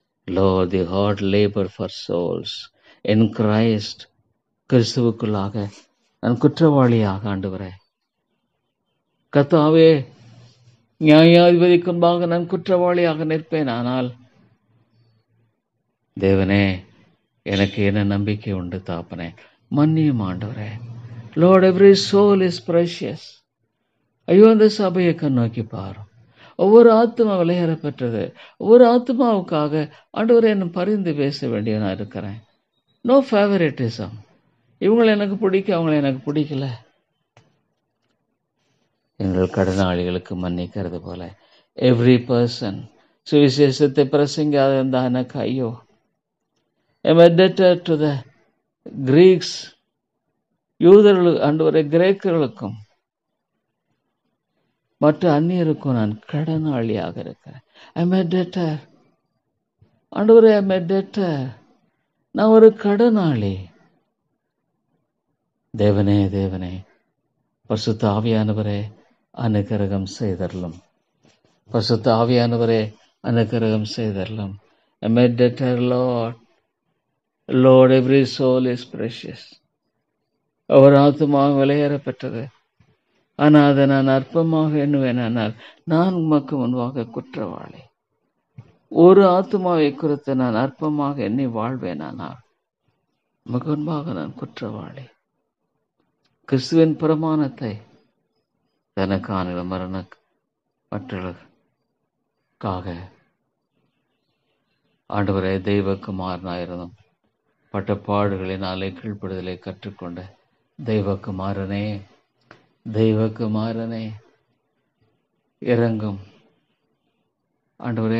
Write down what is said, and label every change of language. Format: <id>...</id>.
<en>Lord, the hard labor for souls in Christ.</en> <ta>கிறிஸ்துவுக்குள்ளாக நான் குற்றவாளியாக ஆண்டவரே. கர்த்தாவே, நியாயாதிபதிக்கு முன்பாக நான் குற்றவாளியாக நிற்பேன். ஆனால் தேவனே, எனக்கு என்ன நம்பிக்கை உண்டு தாப்பனே? மன்னியும் ஆண்டவரே.</ta> <en>Lord, every soul is precious.</en> <ta>ஐயோ, அந்த சபையை கண்ணோக்கி பாரும். ஒவ்வொரு ஆத்மா விலையேறப்பெற்றது. ஒவ்வொரு ஆத்மாவுக்காக ஆண்டவரே என்ன பரிந்து பேச வேண்டிய நான் இருக்கிறேன்.</ta> <en>No favouritism.</en> <ta>இவங்களை எனக்கு பிடிக்கும், அவங்களை எனக்கு பிடிக்கல. எங்கள் கடனாளிகளுக்கு மன்னிக்கிறது போல</ta> <en>every person</en> <ta>சுவிசேஷத்தை பிரசங்காத இருந்தா எனக்கு ஐயோ.</ta> <en>am a debtor to the Greeks.</en> <ta>யூதர்கள் ஆண்டவரே, கிரேக்கர்களுக்கும் மற்ற அந்நியருக்கும் நான் கடனாளியாக இருக்கிறேன்.</ta> <en>I'm a debtor.</en> <ta>ஆண்டவரே,</ta> <en>I'm a debtor.</en> <ta>நான் ஒரு கடனாளி. தேவனே, தேவனே, பரிசுத்த ஆவியானவரே, அனுக்கிரகம் செய்தருளும். பரிசுத்த ஆவியானவரே, அனுக்கிரகம் செய்தருளும்.</ta> <en>I'm a debtor, Lord. Lord, every soul is precious.</en> <ta>ஒவ்வொரு ஆத்துமாவும் விலையேறப்பெற்றது. ஆனால் அதை நான் அற்பமாக எண்ணுவேனால் நான் உமக்கு முன்பாக குற்றவாளி. ஒரு ஆத்துமாவை குறித்து நான் அற்பமாக எண்ணி வாழ்வேனானால் உமக்கு முன்பாக நான் குற்றவாளி. கிறிஸ்துவின் பிரமாணத்தை தனக்கான மரண மற்றவர்களுக்காக ஆண்டவரே, தெய்வக்குமாரனாயிருந்தும் பட்ட பாடுகளினாலே கீழ்ப்படுதலை கற்றுக்கொண்ட தெய்வக்குமாரனே, தெய்வக்குமாரனே, இறங்கும் ஆண்டவரே.</ta>